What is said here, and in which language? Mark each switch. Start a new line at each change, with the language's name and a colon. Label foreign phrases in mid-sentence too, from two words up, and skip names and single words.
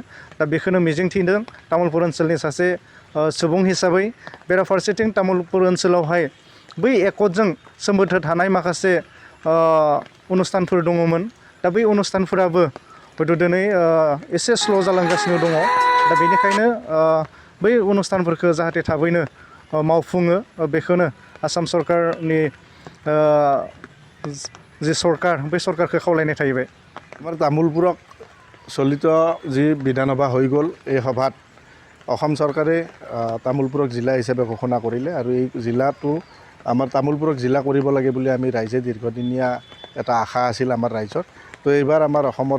Bodo: दा बेखौनो मिजिंथिदों तामुलपुर ओनसोलनि सासे सुबुं हिसाबै बेराफारसेथिं तामुलपुर ओनसोलावहाय बै एकर्डजों सोमोन्दो थानाय माखासे अनुस्थानफोर दङमोन दा बै अनुस्थानफोराबो हयथ' दिनै एसे स्ल' जालांगासिनो दङ दा बेनिखायनो बै अनुस्थानफोरखौ जाहाथे थाबैनो मावफुङो बेखौनो आसाम सरकारनि जि सरकार बै सरकारखौ खावलायनाय थाहैबाय
Assamese: আমাৰ তামোলপুৰক চলিত যি বিধানসভা হৈ গ'ল এই সভাত অসম চৰকাৰে তামোলপুৰক জিলা হিচাপে ঘোষণা কৰিলে আৰু এই জিলাটো আমাৰ তামোলপুৰক জিলা কৰিব লাগে বুলি আমি ৰাইজে দীৰ্ঘদিনীয়া এটা আশা আছিল আমাৰ ৰাইজৰ তো এইবাৰ আমাৰ অসমৰ